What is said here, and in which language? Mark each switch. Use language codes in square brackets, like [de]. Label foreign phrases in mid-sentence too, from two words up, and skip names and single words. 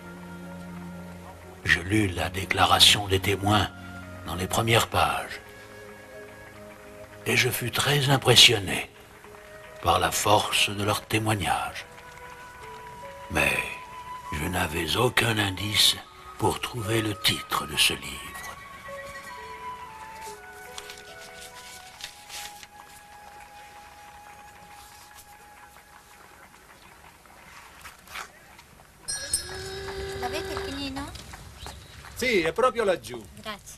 [fr] Je lus la déclaration des témoins dans les premières pages. Et je fus très impressionné par la force de leur témoignage. Mais je n'avais aucun indice pour trouver le titre de ce livre. [it] L'avete il pinino? Sì, è proprio laggiù. Grazie.